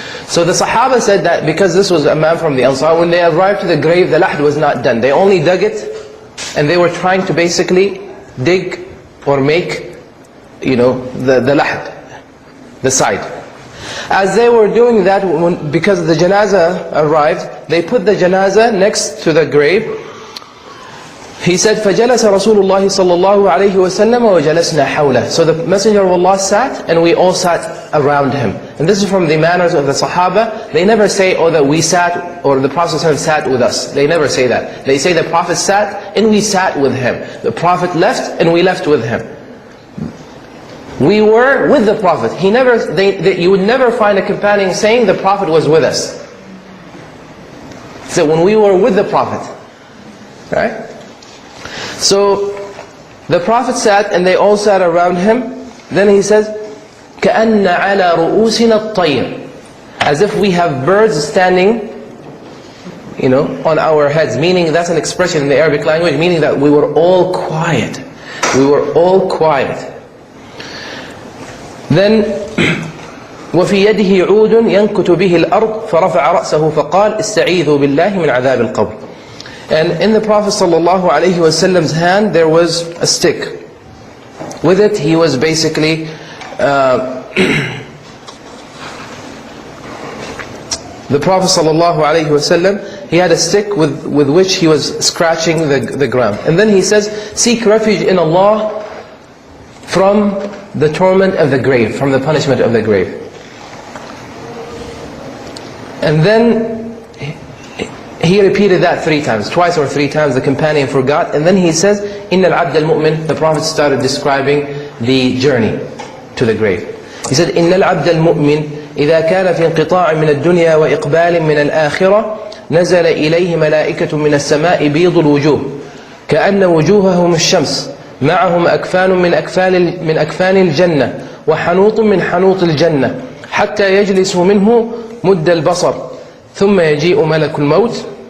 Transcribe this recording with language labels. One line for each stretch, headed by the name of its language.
English: So the Sahaba said that because this was a man from the Ansar, when they arrived to the grave, the lahd was not done. They only dug it, and they were trying to basically dig or make, you know, the lahd, the side. As they were doing that, because the janazah arrived, they put the janazah next to the grave. He said,
Arabic: فَجَلَسَ رَسُولُ اللَّهِ صَلَّى اللَّهُ عَلَيْهِ وَسَلَّمَ وَجَلَسْنَا حَوْلَهُ.
English: So the Messenger of Allah sat, and we all sat around him. And this is from the manners of the Sahaba. They never say, oh, that we sat, or the Prophet sat with us. They never say that. They say the Prophet sat, and we sat with him. The Prophet left, and we left with him. We were with the Prophet. You would never find a companion saying the Prophet was with us. So when we were with the Prophet, right? So the Prophet sat, and they all sat around him. Then he says,
Arabic: كَأَنَّ عَلَى رُؤُوسِنَا الطَّيْرِ,
English: as if we have birds standing, you know, on our heads. Meaning, that's an expression in the Arabic language, meaning that we were all quiet. We were all quiet. Then
Arabic: وفي يده عود ينكت به الأرض فرفع رأسه فقال استعيذوا بالله من عذاب القبر.
English: And in the Prophet ﷺ's hand there was a stick. With it he was basically the Prophet ﷺ, he had a stick with which he was scratching the ground. And then he says, seek refuge in Allah from the torment of the grave, from the punishment of the grave. And then he repeated that 3 times, twice or 3 times. The companion forgot. And then he says,
Arabic: إِنَّ الْعَبْدَ الْمُؤْمِنِ.
English: The Prophet started describing the journey to the grave. He said,
Arabic: إِنَّ الْعَبْدَ الْمُؤْمِنِ إِذَا كَانَ فِي انْقِطَاعٍ مِنَ الدُّنْيَا وَإِقْبَالٍ مِنَ الْآخِرَةِ نزل إليه ملائكة من السماء بيض الوجوه كأن وجوههم الشمس معهم أكفان من أكفان الجنة وحنوط من حنوط الجنة حتى يجلس منه مد البصر ثم يجيء ملك الموت